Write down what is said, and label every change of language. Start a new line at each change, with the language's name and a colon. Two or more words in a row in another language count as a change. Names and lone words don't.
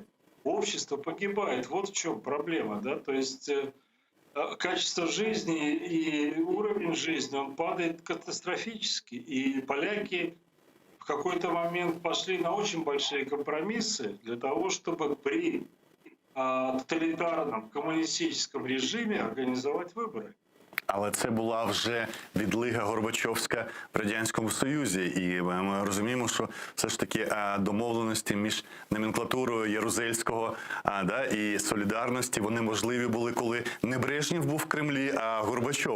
Russian: Общество погибает. Вот в чем проблема. Да? То есть качество жизни и уровень жизни, он падает катастрофически. И поляки в какой-то момент пошли на очень большие компромиссы для того, чтобы
Ukrainian: при тоталітарному комуністичному режимі організувати вибори. Але це була вже відлига Горбачовська в Радянському Союзі. І ми розуміємо, що все ж таки домовленості між номенклатурою Ярузельського і Солідарності, вони можливі були, коли не Брежнєв був в Кремлі, а Горбачов.